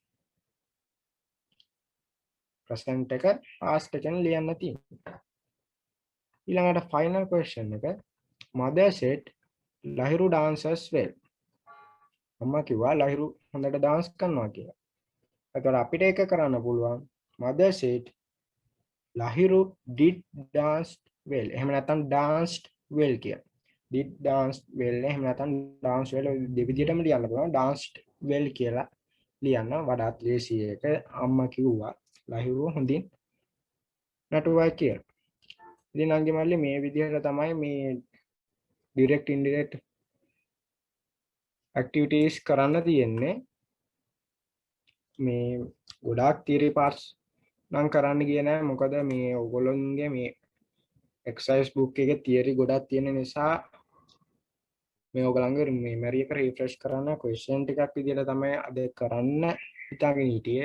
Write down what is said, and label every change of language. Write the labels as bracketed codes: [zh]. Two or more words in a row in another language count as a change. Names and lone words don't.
[si] present එක past එකෙන් ලියන්න තියෙනවා. [en] ඊළඟට final question එක mother said ලහිරු dances well. [si] අම්මා කිව්වා ලහිරු හොඳට dance කරනවා කියලා. එතකොට අපිට ඒක කරන්න පුළුවන් [en] mother said ලහිරු did dance well. [si] එහෙම නැත්නම් [en] danced well [si] කියලා. [en] did dance well [si] එහෙම නැත්නම් [en] dance well [si] දෙවිදිහටම ලියන්න පුළුවන්. [en] danced well [si] කියලා ලියන්න වඩාත් ලේසි එක. අම්මා කිව්වා ලහිරු හොඳින් නටුවා කියලා. ඉතින් අංගේ මල්ලි මේ විදිහට තමයි මේ [en] direct indirect activities [si] කරන්න තියෙන්නේ. මේ ගොඩාක් [en] theory parts [si] නම් කරන්න ගියේ නෑ මොකද මේ ඔයගොල්ලෝගේ මේ [en] exercise book [si] එකේ theory ගොඩක් තියෙන නිසා මේ ඔයගලන්ගේ memory එක refresh කරන්න question ටිකක් විදිහට තමයි අද කරන්න හිතාගෙන හිටියේ.